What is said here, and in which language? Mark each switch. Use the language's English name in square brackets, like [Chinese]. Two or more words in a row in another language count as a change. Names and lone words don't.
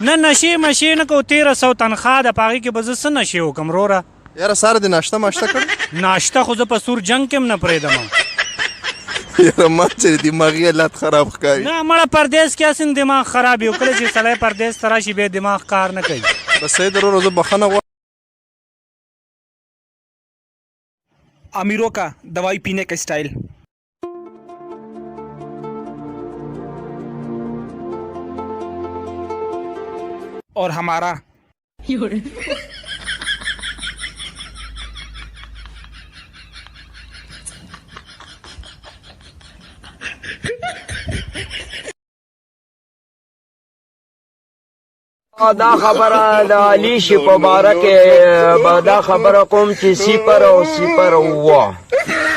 [Pashto] نه نشې مشې نه کو 1300 تنخواه د په هغې کې به زه څه نشې وکړم وروره یاره ساره دې ناشته ماشته کړې ناشته خو زه په سور جنګ کې هم نه پرېږدم یاره ما چې دماغي حالات خراب ښکاري نه مړه پردیس کې هسې دماغ خراب وي کله چې سړی پردیس ته راشي بیا دماغ کار نه کوي بس صحیح ده رورا زه بخښنه غواړم [Urdu] امیروں کا دوائی پینے کا اسٹائل اور ہمارا [Pashto] دا خبره د علي شي په باره کې دا خبره کوم چې صفر او صفر اووه